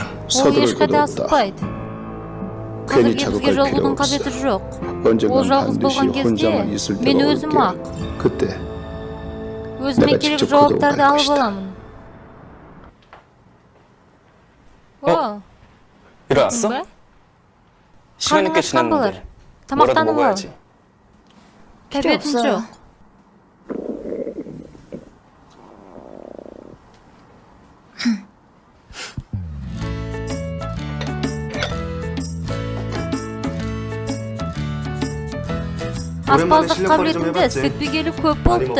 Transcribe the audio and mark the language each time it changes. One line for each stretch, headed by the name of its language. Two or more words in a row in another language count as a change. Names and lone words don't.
Kazakh: Ол ешқайда асықпайды. Қазірге бізге жолығудың қажеті жоқ. Ол жалғыз болған кезде мен өзім ақ
Korean: 그때
Kazakh: өзіме керек жауаптарды алып аламын. О,
Korean: 일어났어?
Kazakh: ба?
Korean: 시간이
Kazakh: қарның
Korean: 꽤
Kazakh: ашқан болар.
Korean: 지났는데 뭐라도
Kazakh: Тамақтанып ал.
Korean: 먹어야지.
Kazakh: Тәбетім
Korean: 없어요.
Kazakh: жоқ. Аспаздық қабілетінде сетпегелі көп болыпты.